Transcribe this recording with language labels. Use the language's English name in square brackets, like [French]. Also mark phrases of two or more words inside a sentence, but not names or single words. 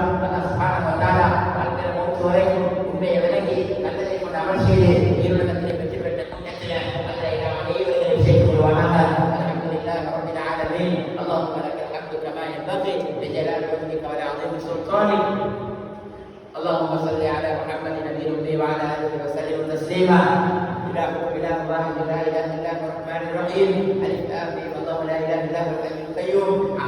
[Arabic] الله سبحانه وتعالى [Tamil] வாழ்க்கையில மூச்சு வரைக்கும் உண்மையை விளங்கி நல்லதை கொண்டு அமல் செய்து இருளகத்திலே வெற்றி பெற்ற கூட்டத்தில் அதை நாம் அனைவரையும் செய்து கொள்வானாக. [Arabic] الحمد لله رب العالمين. اللهم لك الحمد كما ينبغي لجلال وجهك ولعظيم سلطانك. اللهم صل على محمد النبي الأمي وعلى آله وسلم تسليما. إلهكم إله واحد لا إله إلا هو الرحمن الرحيم. ألف آمين. الله لا إله إلا هو الحي القيوم.